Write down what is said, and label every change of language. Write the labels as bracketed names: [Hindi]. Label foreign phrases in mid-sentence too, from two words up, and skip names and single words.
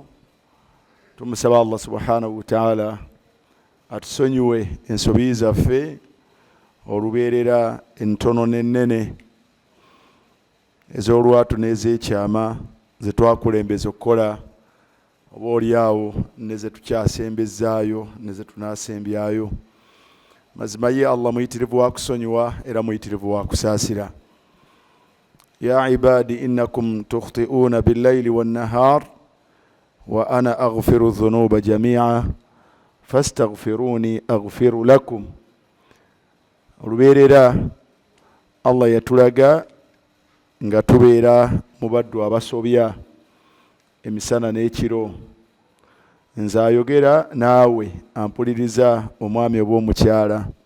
[Ganda] Tumusaba [Arabic] الله سبحانه وتعالى [Ganda] atusonyiwe ensobi zaffe olubeerera entono n'ennene ez'olwatu n'ez'ekyama ze twakulembeza okukola oba oliawo ne ze tukyasembezaayo ne ze tunaasembyayo. Mazima ye Allah muyitirivu wa kusonyiwa era muyitirivu wa kusaasira. [Arabic] يا عبادي إنكم تخطئون بالليل والنهار وأنا أغفر الذنوب جميعا فاستغفروني أغفر لكم. [Ganda] Olubeerera Allah yatulaga nga tubeera mu baddu abasobya emisana n'ekiro. Nze ayogera naawe ampuliriza omwami oba omukyala.